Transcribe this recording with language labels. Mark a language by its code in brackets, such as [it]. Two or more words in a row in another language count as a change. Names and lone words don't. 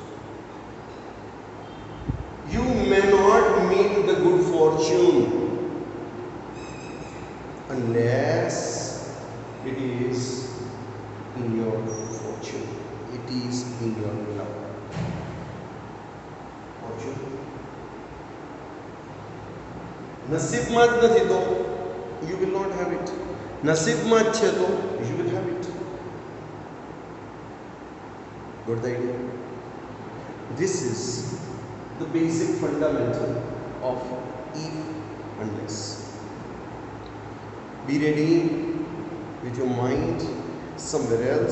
[en] You may not meet the good fortune unless it is in your fortune. It is in your love. Fortune. [gu] નસીબમાં જ નથી તો [en] you will not have it. [gu] નસીબમાં જ છે તો [en] you will have it. Got the idea? This is the basic fundamental of if unless. Be ready with your mind somewhere else.